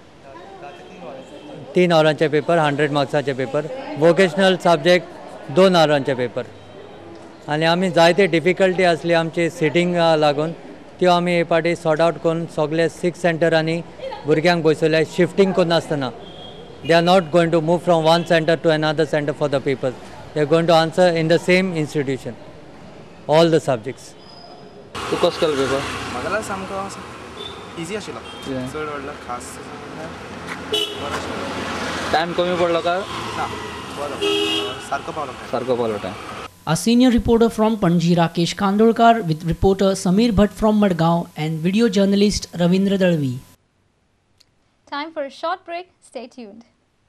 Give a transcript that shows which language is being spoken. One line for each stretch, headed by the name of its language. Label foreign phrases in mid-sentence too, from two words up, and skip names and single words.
Konkani: 3 वरांचे पेपर, 100 मार्क्साचे पेपर.
English: vocational subject
Konkani: 2 वरांचे पेपर. आनी आमी जायते डिफिकल्टी आसली आमची सिटींग लागून त्यो आमी हे पाटी
English: sort out
Konkani: करून सगळे 6 सेंटरांनी भुरग्यांक बसयल्या. शिफ्टिंग करून नासतना
English: they are not going to move from one centre to another centre for the papers. they are going to answer in the same institution all the subjects.
Konkani: तूं कसो केलो पेपर? म्हाका सामको इजी आशिल्लो. चड व्हडलो खास टायम कमी पडलो काय? ना, सारको पावलो टायम.
English: A senior reporter from Panji, Rakesh Kandolkar, with reporter Samir Bhatt from Madgaon and video journalist Ravindra Dalvi. Time for a short break. Stay tuned.